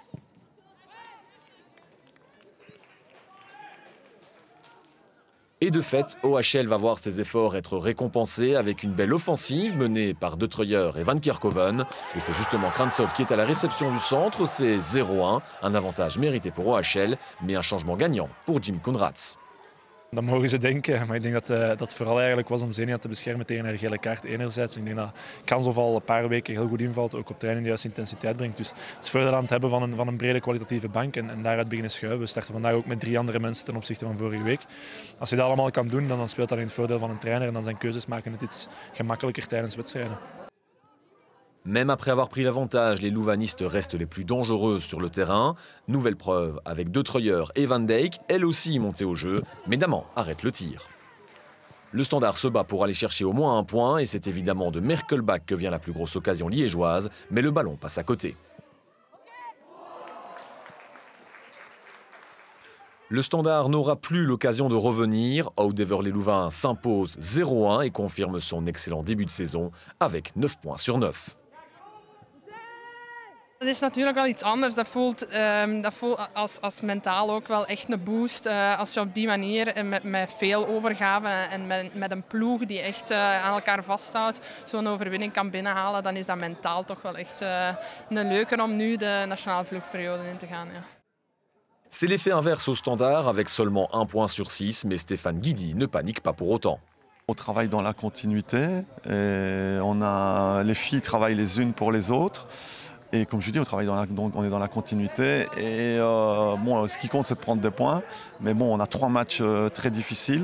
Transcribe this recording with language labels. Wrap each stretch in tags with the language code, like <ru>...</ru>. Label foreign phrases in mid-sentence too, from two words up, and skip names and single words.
<fr>Et de fait, OHL va voir ses efforts être récompensés avec une belle offensive menée par De Treuer et Van Kerkhoven. Et c'est justement Krantsov qui est à la réception du centre, c'est 0-1. Un avantage mérité pour OHL, mais un changement gagnant pour Jim Konrads.</fr> <nl>Dat mogen ze denken, maar ik denk dat het vooral eigenlijk was om Zenia te beschermen tegen haar gele kaart enerzijds. Ik denk dat Krantsov al een paar weken heel goed invalt, ook op training de juiste intensiteit brengt. Dus het is verder aan het hebben van een brede kwalitatieve bank en daaruit beginnen schuiven. We starten vandaag ook met 3 andere mensen ten opzichte van vorige week. Als je dat allemaal kan doen, dan speelt dat in het voordeel van een trainer en dan zijn keuzes maken het iets gemakkelijker tijdens wedstrijden.</nl> <fr>Même après avoir pris l'avantage, les louvanistes restent les plus dangereuses sur le terrain. Nouvelle preuve avec De Treuer et Van Dijk, elle aussi montée au jeu, mais Daman arrête le tir. Le Standard se bat pour aller chercher au moins un point et c'est évidemment de Merkelbach que vient la plus grosse occasion liégeoise, mais le ballon passe à côté. Le Standard n'aura plus l'occasion de revenir. Oud-Heverlee-Louvain s'impose 0-1 et confirme son excellent début de saison avec 9 points sur 9.</fr> <nl>Dat is natuurlijk wel iets anders. Dat voelt als mentaal ook wel echt een boost. Als je op die manier met veel overgave en met een ploeg die echt aan elkaar vasthoudt zo'n overwinning kan binnenhalen, dan is dat mentaal toch wel echt een leuke om nu de nationale ploegperiode in te gaan. Ja.</nl> <fr>C'est l'effet inverse au Standard avec seulement 1 point sur 6, mais Stéphane Guidi ne panique pas pour autant. On travaille dans la continuité, et les filles travaillent les unes pour les autres. Et comme je dis, on est dans la continuité. Et bon, ce qui compte, c'est de prendre des points. Mais bon, on a 3 matchs très difficiles.</fr>